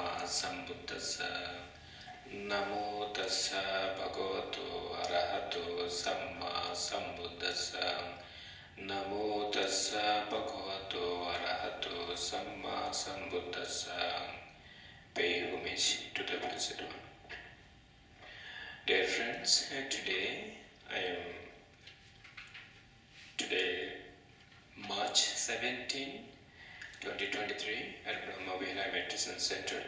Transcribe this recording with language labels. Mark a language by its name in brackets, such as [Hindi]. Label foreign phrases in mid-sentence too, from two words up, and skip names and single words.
[Pali] Sambuddhassa. Namo tassa bhagavato arahato samma sambuddhassa. Namo tassa bhagavato arahato samma sambuddhassa. [English] Pay homage to the Blessed One. Dear friends, today March 17, 2023 at Brahma Vihara Meditation Center.